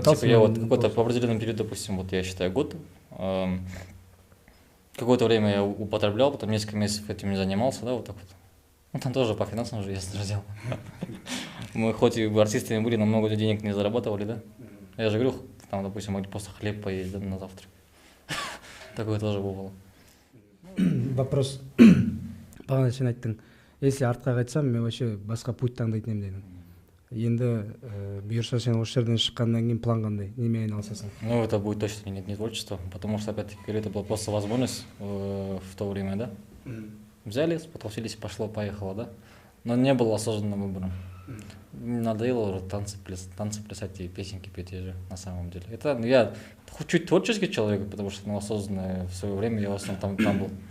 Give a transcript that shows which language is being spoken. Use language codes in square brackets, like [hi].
[ru] Типа, я вот какой-то по определенному периоду, допустим, вот я считаю год, какое-то время я употреблял, потом несколько месяцев этим не занимался, да, вот так вот. Ну, там тоже по финансам уже ясно же дело. Мы хоть и артистами были, но много денег не зарабатывали, да. Я же говорю, там, допустим, могли просто хлеб поесть, да, на завтрак. Такое тоже бывало. Вопрос. [kk] Бағана сен айттың, если артқа қайтсам, мен вообще басқа путь таңдайтын едім дедің. Енді бұйырса сен осы жерден шыққаннан кейін план қандай, немен айналысасың? [ru] Ну, это будет точно не творчество, потому что, опять-таки, это была просто возможность в то время, да. Взяли, спотолчились, пошло-поехало, да. Но не было осознанным выбором. Надоело уже танцы плясать и песенки петь же, на самом деле. Это, ну, я чуть творческий человек, потому что, ну, осознанно в свое время я в основном там был.